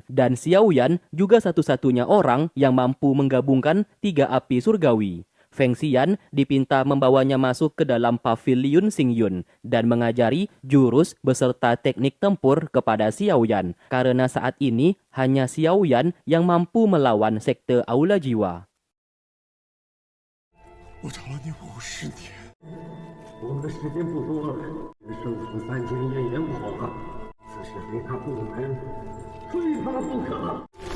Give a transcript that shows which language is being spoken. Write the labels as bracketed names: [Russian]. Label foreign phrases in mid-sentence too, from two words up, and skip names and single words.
[Indonesian] Dan Xiaoyan juga satu-satunya orang yang mampu menggabungkan 3 api surgawi. Feng Xian dipinta membawanya masuk ke dalam Pavilion Xingyun dan mengajari jurus beserta teknik tempur kepada Xiaoyan. Karena saat ini hanya Xiaoyan yang mampu melawan sekte Aula Jiwa. [Chinese] 我找了你50年，我们的时间不多了，生死3000，炎炎黄啊！此事非他不能，非他不可。